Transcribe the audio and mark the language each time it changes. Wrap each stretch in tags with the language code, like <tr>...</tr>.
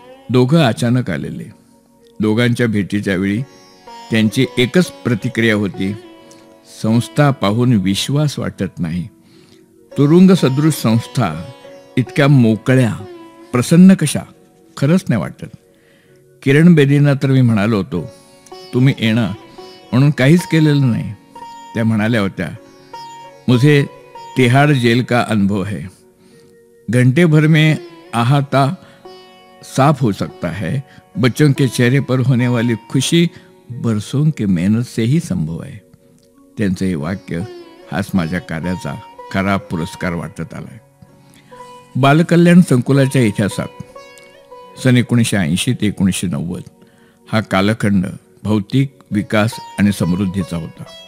<mr>दोघं अचानक आलेले. दोघांच्या भेटीच्या वेळी त्यांची एकच प्रतिक्रिया होती, संस्था पाहून विश्वास वाटत नाही. तुरुंग सदृश संस्था इतक्या मोकळ्या प्रसन्न कशा? खरंच नाही वाटत. किरण बेदींना तर मी म्हणालो होतो, तुम्ही येणं म्हणून काहीच केलेलं नाही. त्या म्हणाल्या होत्या,</mr> <hi>मुझे तिहाड़ जेल का अनुभव है, घंटे भर में अहाता साफ हो सकता है, बच्चों के चेहरे पर होने वाली खुशी बरसों के मेहनत से ही संभव है.</hi> <mr>त्यांचं हे वाक्य हाच माझ्या कार्याचा खरा पुरस्कार वाटत आलाय. बालकल्याण संकुलाच्या इतिहासात सन 1980 ते 1990 हा कालखंड भौतिक विकास आणि समृद्धीचा होता.</mr>